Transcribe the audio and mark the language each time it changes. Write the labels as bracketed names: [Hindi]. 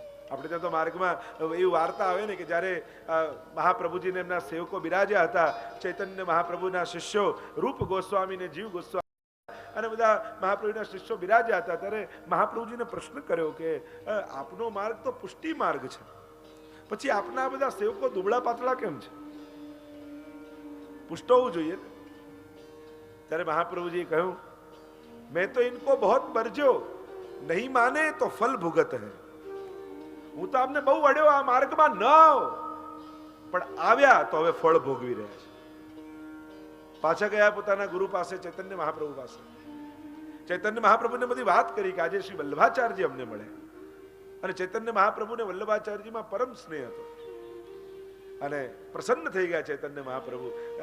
[Gujarati] આપણે ત્યાં તો માર્ગમાં એવી વાર્તા આવે ને કે જ્યારે મહાપ્રભુજીને એમના સેવકો બિરાજ્યા હતા, ચૈતન્ય મહાપ્રભુના શિષ્યો રૂપ ગોસ્વામી ને જીવ ગોસ્વામી અને બધા મહાપ્રભુના શિષ્યો બિરાજ્યા હતા, ત્યારે મહાપ્રભુજીને પ્રશ્ન કર્યો કે આપનો માર્ગ તો પુષ્ટિ માર્ગ છે, પછી આપના બધા સેવકો દુબળા પાતળા કેમ છે? પુષ્ટ હોવું જોઈએ. ત્યારે મહાપ્રભુજીએ કહ્યું, [Hindi] મેં તો ઇनको बहुत बरजो, नहीं माने तो फल भुगत है. [Gujarati] હું તો આપને બહુ અડ્યો આ માર્ગમાં ન આવો, પણ આવ્યા તો હવે ફળ ભોગવી રહ્યા છે. પાછા ગયા પોતાના ગુરુ પાસે, ચૈતન્ય મહાપ્રભુ પાસે. ચૈતન્ય મહાપ્રભુને બધી વાત કરી કે આજે શ્રી વલ્લભાચાર્યજી અમને મળે. અને ચૈતન્ય મહાપ્રભુને વલ્લભાચાર્યજીમાં પરમ સ્નેહ હતો અને પ્રસન્ન થઈ ગયા ચૈતન્ય મહાપ્રભુ.